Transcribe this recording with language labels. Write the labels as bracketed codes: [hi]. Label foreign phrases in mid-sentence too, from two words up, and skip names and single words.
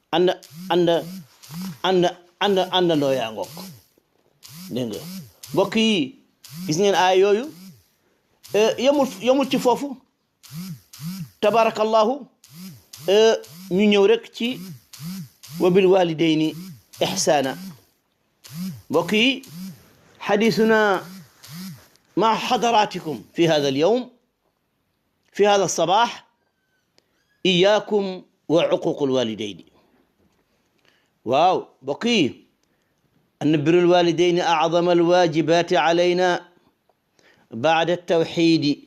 [wo] àndandoo yaa ngoog dégg nga mbokk yi gis ngeen aay yooyu yemul ci foofu tabarakallahu ñu ñëw rek ci [ar] وبالوالدين إحسانا [wo] mbokk yi [ar] حديثنا مع حضراتكم في هذا اليوم في هذا الصباح إياكم وعقوق الوالدين. واو بقي أن بر الوالدين أعظم الواجبات علينا بعد التوحيد.